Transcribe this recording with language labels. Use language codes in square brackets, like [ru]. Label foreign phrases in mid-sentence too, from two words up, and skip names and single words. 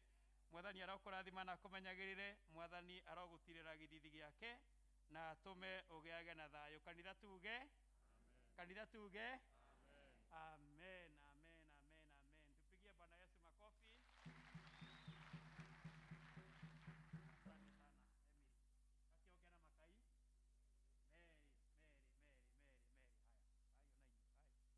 [ki] Mwathani arokũrathima na akũmenyagĩrĩre, mwathani arogũtirĩra gĩthithi gĩake na atũme ũgĩage na thayũ. Kanitha tuge, kanitha tuge, amen, amen, amen, amen. [sw] Tupigie Bwana Yesu makofi. Asante sana Emily. Akiongea na Makai. Mary. Haya, hayo na hiyo. Haya.